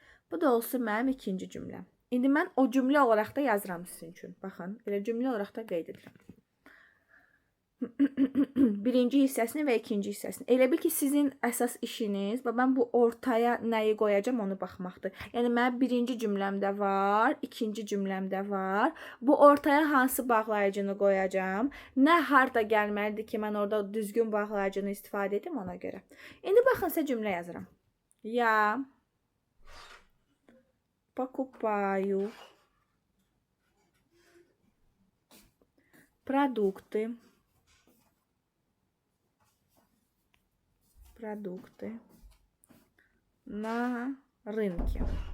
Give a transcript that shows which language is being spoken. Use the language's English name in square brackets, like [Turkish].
[Azerbaijani] Bu da olsun mənim ikinci cümləm. İndi mən o cümlə olaraq da yazıram sizin üçün. Baxın, elə cümlə olaraq da qeyd edirəm. Birinci hissəsini və ikinci hissəsini. Elə bil ki, sizin əsas işiniz, mən bu ortaya nəyi qoyacam onu baxmaqdır. Yəni, mənim birinci cümləmdə var, ikinci cümləmdə var. Bu ortaya hansı bağlayıcını qoyacam? Nə harda gəlməlidir ki, mən orada düzgün bağlayıcını istifadə edim ona görə. İndi baxın, sizə cümlə yazıram. [Russian] Ya покупаю продукты на рынке.